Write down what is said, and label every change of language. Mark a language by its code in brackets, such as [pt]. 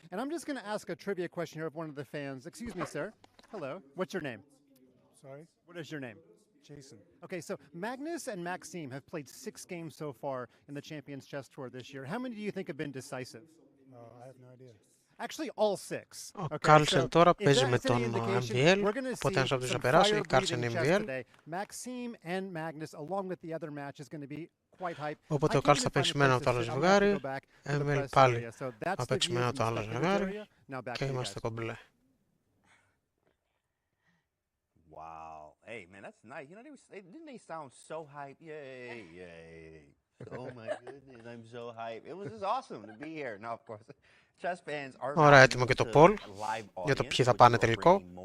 [en] And I'm just going to ask a trivia question here of one of the fans. Excuse me, sir. Hello. What's your name? Sorry? What is your name? Jason. Okay, so Magnus and Maxime have played 6 games so far in the Champions Chess Tour this year. How many do you think have been decisive? I have no idea. Actually, all 6. [el] Ο Carlsen τώρα παίζει με τον MVL, οπότε ένας από τους θα περάσει, Carlsen MVL. [en] Maxime and Magnus, along with the other match, is going to be quite hype. [el] Οπότε ο Carlsen θα παίξει με ένα από το άλλο ζευγάρι, MVL πάλι θα παίξει με ένα από το άλλο ζευγάρι και είμαστε κομπλέ. [en] Wow. Hey, man, that's nice. You know, didn't they sound so hype? Yay. Oh my goodness, I'm so hyped. It was just awesome to be here. Now, of course, chess fans are [el] Ωραία, έτοιμο και το poll για το ποιοι θα πάνε τελικό.